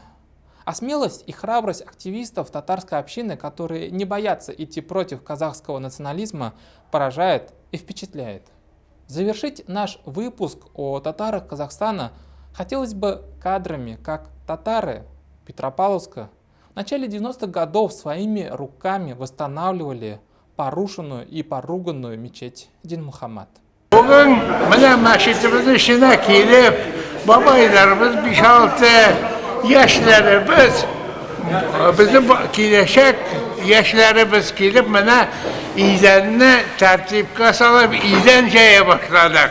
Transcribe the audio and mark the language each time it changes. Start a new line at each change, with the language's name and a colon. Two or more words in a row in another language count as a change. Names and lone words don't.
Russian: А смелость и храбрость активистов татарской общины, которые не боятся идти против казахского национализма, поражает и впечатляет. Завершить наш выпуск о татарах Казахстана хотелось бы кадрами, как татары Петропавловска в начале 90-х годов своими руками восстанавливали порушенную и поруганную мечеть Дин Мухаммад.
Tatar: Bugün менә мәчетебезнең эченә килеп, бабайларыбыз 5-6 яшьләребез, безнең киләчәк яшьләребез килеп, менә идәнне тәртипкә салып, идән җая башладык.